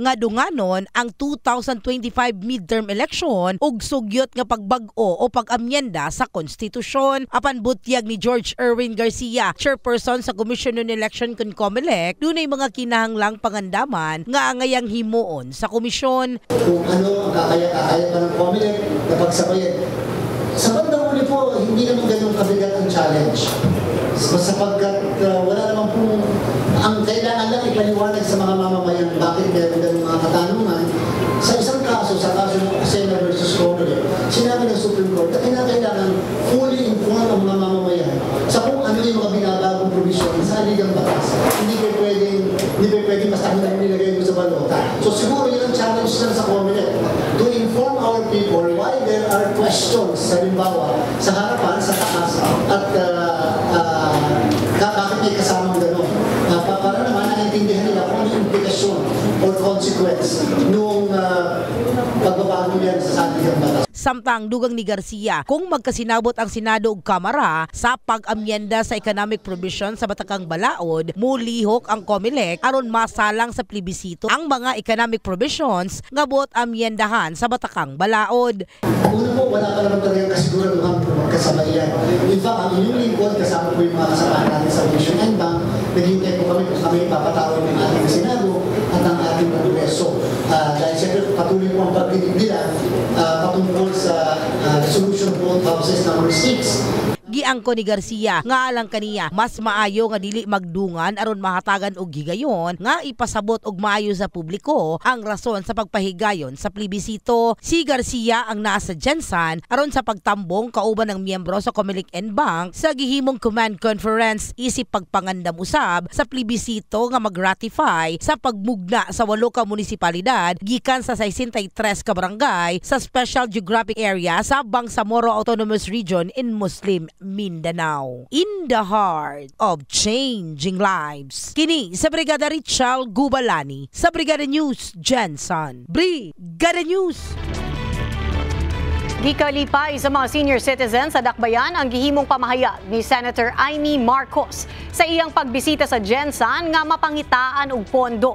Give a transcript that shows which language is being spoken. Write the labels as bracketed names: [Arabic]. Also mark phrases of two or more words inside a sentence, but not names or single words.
[Cebuano] nga dunganon ang 2025 [English] midterm election [Cebuano] ug sugyot nga pagbag-o o pag-amyenda sa konstitusyon. Apan butyag ni George Erwin Garcia, chairperson sa Commission on Election kon COMELEC, dunay mga kinahanglang pangandaman nga angayang himuon sa komisyon. [Filipino] Kung ano ang kakaya pa ng COMELEC na pagsabayan. Sa bandang uli po, hindi naman ganun kabigat ang challenge. Sapagkat wala naman po, ang kailangan lang ipaliwanag sa mga mamamayan bakit meron ganun mga katanungan. Sa isang kaso, sa kaso ng Asena versus COMELEC, sinabi ng Supreme Court na kailangan [English] fully informed [Filipino] ang mga mamamayan sa kung ano yung mga binabagong provision sa ligang batas. Hindi pa pwedeng basta nilagay mo sa balota. So siguro yun ang challenge lang sa COMELEC, [English] to inform our people why there are questions, [Filipino] halimbawa, sa harapan, sa taas, at bakit may kasamang gano'n. Para naman naintindihan nila kung ano yung implikasyon or consequence noong pagbabago yan sa saligang batas. [Cebuano] Samtang dugang ni Garcia kung magkasinabot ang Senado ug Kamara sa pag-amyenda sa [English] economic provision [Cebuano] sa batakang balaod, mulihok ang COMELEC aron masalang sa plebisito ang mga [English] economic provisions [Cebuano] nga buot amyendahan sa batakang balaod. [Filipino] Una po, wala pa naman talagang kasiguraduhan kung magkasabayan. [English] In fact, [Filipino] ang inyong lingkod, kasama po yung mga kasamahan natin sa Commission and Bank, naghihintay po kami kung kami papatawag ng ating Senado at ang ating Kongreso. Dahil siyempre patuloy po ang pagdinig nila patungkol sa Resolution of Both Houses number 6. [Cebuano] Giangko ni Garcia nga alang kaniya mas maayo nga dili magdungan aron mahatagan og higayon nga ipasabot og maayo sa publiko ang rason sa pagpahigayon sa plebisito. Si Garcia ang nasa Gensan aron sa pagtambong kauban ng miyembro sa COMELEC and Bank sa gihimong [English] command conference [Cebuano] isip pagpangandam usab sa plebisito nga mag-ratify sa pagmugna sa 8 ka munisipalidad gikan sa 63 ka barangay sa Special Geographic Area sa Bangsamoro Autonomous Region in Muslim Mindanao. [English] In the heart of changing lives. [Cebuano] Kini sa Brigada Richel Gubalani sa Brigada News Gensan. Brigada News. Gikalipay sa mga [English] senior citizens [Cebuano] sa Dakbayan ang gihimong pamahayag ni Senator Amy Marcos sa iyang pagbisita sa Gensan nga mapangitaan og pondo.